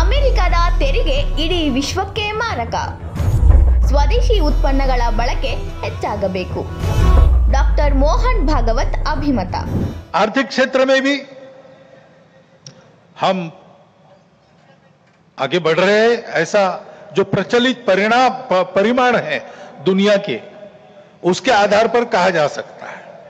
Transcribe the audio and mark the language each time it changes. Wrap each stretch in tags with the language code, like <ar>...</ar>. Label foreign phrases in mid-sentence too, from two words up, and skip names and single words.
<kn>ಅಮೆರಿಕದ ತೆರಿಗೆ ಇಡೀ ವಿಶ್ವಕ್ಕೆ ಮಾರಕ. ಸ್ವದೇಶಿ ಉತ್ಪನ್ನಗಳ ಬಳಕೆ ಹೆಚ್ಚಾಗಬೇಕು.</kn> <hi>डॉक्टर मोहन भागवत अभिमत. आर्थिक क्षेत्र में भी हम आगे बढ़ रहे हैं. ऐसा जो प्रचलित परिमाण है दुनिया के, उसके आधार पर कहा जा सकता है.</hi>